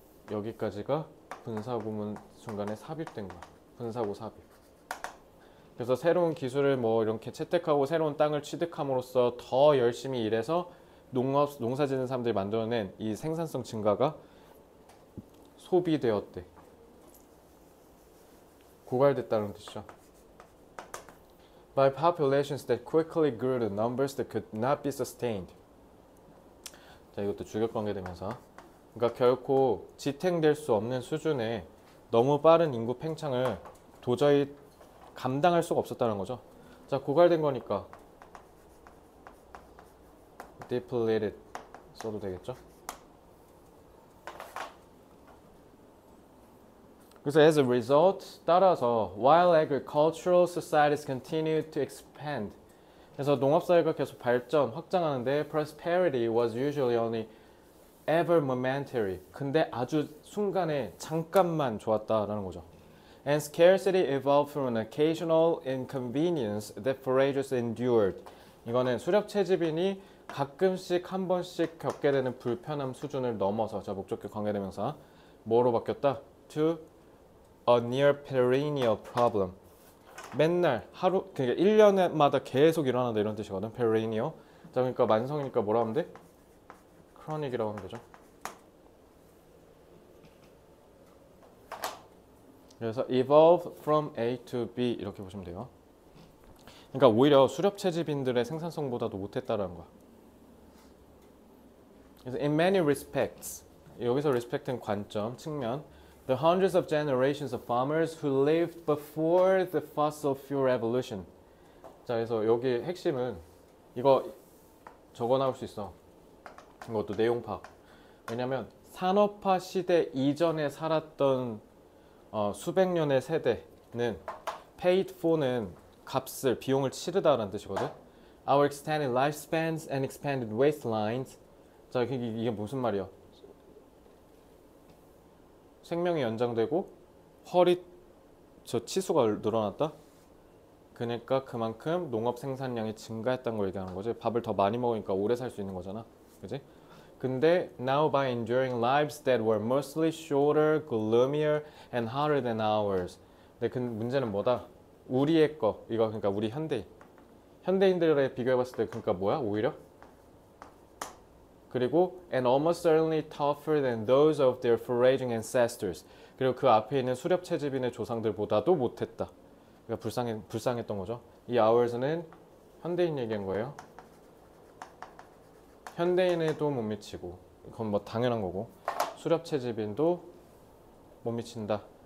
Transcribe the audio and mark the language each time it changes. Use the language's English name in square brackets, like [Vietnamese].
[Korean] 여기까지가 분사구문 중간에 삽입된 거야. 분사구 삽입. 그래서 새로운 기술을 뭐 이렇게 채택하고 새로운 땅을 취득함으로써 더 열심히 일해서 농사 짓는 사람들이 만들어낸 이 생산성 증가가 소비되었대. 고갈됐다는 뜻이죠. [English] By populations that quickly grew to numbers that could not be sustained. [Korean] 자, 이것도 주격관계되면서 그러니까 결코 지탱될 수 없는 수준의 너무 빠른 인구 팽창을 도저히 감당할 수가 없었다는 거죠. 자, 고갈된 거니까 depleted 써도 되겠죠. 그래서 [English] as a result [Korean] 따라서 [English] while agricultural societies continued to expand [Korean] 그래서 농업사회가 계속 발전, 확장하는데 [English] prosperity was usually only ever momentary. [Korean] 근데 아주 순간에 잠깐만 좋았다라는 거죠. [English] And scarcity evolved from an occasional inconvenience that foragers endured. [Korean] 이거는 수렵 채집인이 가끔씩 한 번씩 겪게 되는 불편함 수준을 넘어서 자 목적격 관계대명사 뭐로 바뀌었다? [English] To a near perennial problem. [Korean] 맨날 하루 그러니까 1년마다 계속 일어난다 이런 뜻이거든. [English] perennial. [Korean] 자 그러니까 만성이니까 뭐라 하면 돼? chronic이라고 하면 되죠. 그래서 [English] evolve from A to B [Korean] 이렇게 보시면 돼요. 그러니까 오히려 수렵 채집인들의 생산성보다도 못했다라는 거야. 그래서 [English] in many respects [Korean] 여기서 respect는 관점, 측면 [English] the hundreds of generations of farmers who lived before the fossil fuel revolution. [Korean] 자 그래서 여기 핵심은 이거 적어 나올 수 있어. 이것도 내용 파악. 왜냐면 산업화 시대 이전에 살았던 수백 년의 세대는 paid for는 값을 비용을 치르다라는 뜻이거든. [English] Our extended lifespans and expanded waistlines. [Korean] 자 이게 무슨 말이야? 생명이 연장되고 허리 치수가 늘어났다. 그러니까 그만큼 농업 생산량이 증가했다는 걸 얘기하는 거지. 밥을 더 많이 먹으니까 오래 살 수 있는 거잖아. 그지? 근데 [English] now by enduring lives that were mostly shorter, gloomier, and hotter than ours. [Korean] 근데 그 문제는 뭐다? 우리의 거 이거 그러니까 우리 현대인들에 비교해봤을 때 그러니까 뭐야? 오히려 그리고 [English] and almost certainly tougher than those of their foraging ancestors. [Korean] 그리고 그 앞에 있는 수렵 채집인의 조상들보다도 못했다. 그러니까 불쌍했던 거죠. 이 hours는 현대인 얘기한 거예요. 현대인에도 못 미치고 그건 뭐 당연한 거고 수렵 채집인도 못 미친다.